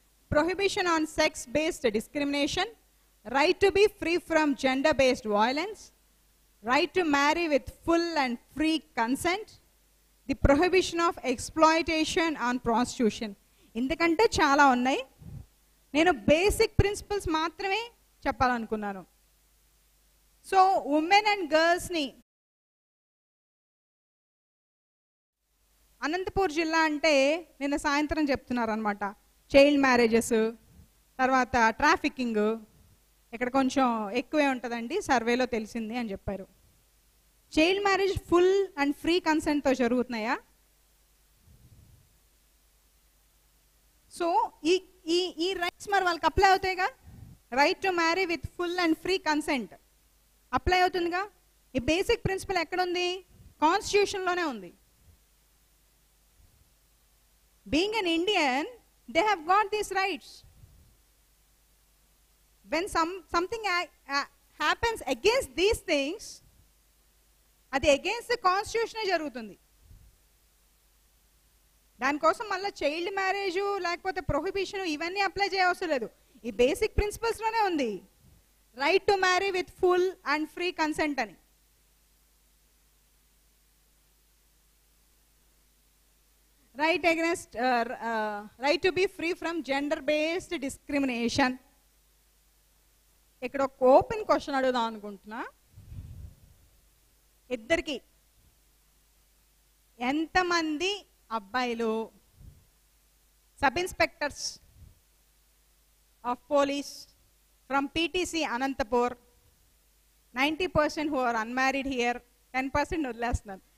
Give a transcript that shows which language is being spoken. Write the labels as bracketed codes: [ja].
[en] Prohibition on sex-based discrimination, right to be free from gender-based violence, right to marry with full and free consent, the prohibition of exploitation and prostitution. [te] ఇందుకంటే చాలా ఉన్నాయి. నేను basic principles మాత్రమే చెప్పాలనుకున్నాను. So women and గర్ల్స్ని Anantapur జిల్లా అంటే నిన్న సాయంత్రం చెప్తున్నారు అనమాట. చైల్డ్ మ్యారేజెస్, తర్వాత ట్రాఫికింగ్ ఇక్కడ కొంచెం ఎక్కువే ఉంటుందండి, సర్వేలో తెలిసింది అని చెప్పారు. Child marriage full and free కన్సెంట్తో జరుగుతున్నాయా? సో ఈ రైట్స్ మరి వాళ్ళకి apply అవుతాయిగా. [en] right to marry with full and free consent [te] apply అవుతుందిగా. ఈ బేసిక్ ప్రిన్సిపల్ ఎక్కడుంది? కాన్స్టిట్యూషన్లోనే ఉంది. Being an Indian, [en] they have got these rights. When something happens against these things, అది against the constitution జరుగుతుంది. [te] దానికోసం మళ్ళీ చైల్డ్ మ్యారేజ్ లేకపోతే prohibition ఇవన్నీ apply చేయవసరం లేదు. ఈ బేసిక్ ప్రిన్సిపల్స్లోనే ఉంది, [en] right to marry with full and free consent [te] అని. [en] Right against right to be free from gender-based discrimination. [te] ఇక్కడ ఒక ఓపెన్ క్వశ్చన్ అడుగుదాం అనుకుంటున్నా. ఇద్దరికి ఎంతమంది అబ్బాయిలు sub inspectors of police from PTC Anantapur, 90% [en] who are unmarried here, [te] 10% వదిలేస్తున్నాను.